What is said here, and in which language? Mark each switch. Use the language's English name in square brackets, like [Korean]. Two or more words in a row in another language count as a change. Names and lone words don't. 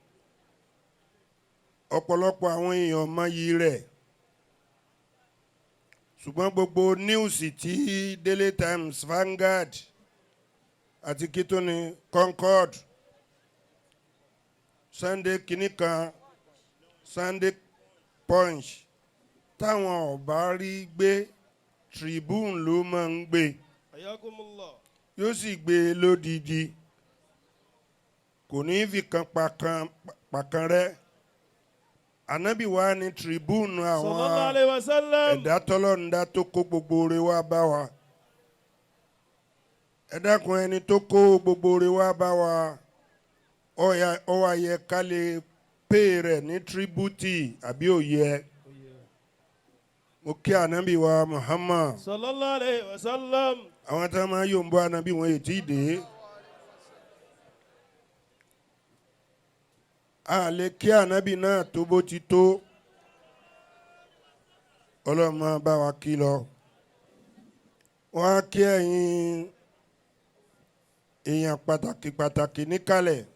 [Yoruba] Ọ̀pọ̀lọpọ̀ àwọn èèyàn mọ iyì rẹ̀ ṣùgbọ́n gbogbo níwùsì tí Daily Times, Vanguard àti kitoni Concord, Sunday kìnnìkan, Sunday Punch táwọn ọba rí gbé Tribune ló máa ń gbé. Ayakumullah. Yóò sì gbé lódìdí kò ní fi kan pàkan rẹ̀. Ànábì wa ní Tribune àwọn [Arabic] صلى الله عليه وسلم. [Yoruba] ẹ̀dá tọ́lọ́run dá tó kó gbogbo oore wá bá wa. Ẹ dákun ẹni tó kó gbogbo oore wá bá wa ó wá yẹ ká lè pè rẹ̀ ní tribute àbí ó yẹ. Mo kí Ànábì wa Muhammad [Arabic] صلى الله عليه وسلم. [Yoruba] àwọn tá a máa yóò ń bọ́ Ànábì wọn èyí tí ì dé. A lè kí Ànábì náà tó bó ti tó. Ọlọ́run máa bá wa kí lọ. Wọ́n á kí ẹ̀yin èèyàn pàtàkì níkàlẹ̀.